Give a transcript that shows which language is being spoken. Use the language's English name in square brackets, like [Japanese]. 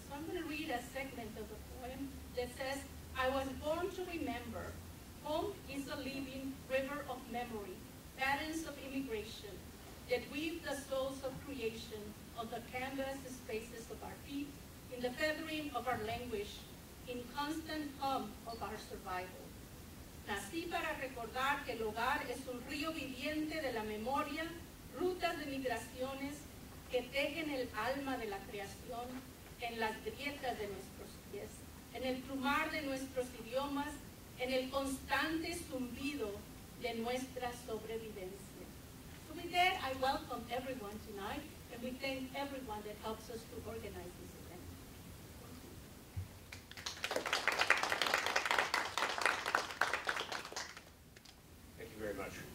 [English] So I'm going to read a segment of the poem that says, I was born to remember. Home is a living river of memory, patterns of immigration that weave the souls of creation on the canvas spaces of our feet, in the feathering of our language, in constant hum of our survival. [Spanish] Nací para recordar que el hogar es un río viviente de la memoria, rutas de migraciones que tejen el alma de la creación en las grietas de nuestros pies, en el plumar de nuestros idiomas, en el constante zumbido de nuestra sobrevivencia. [English] So with that, I welcome everyone tonight, and we thank everyone that helps us to organize this event. Thank you very much.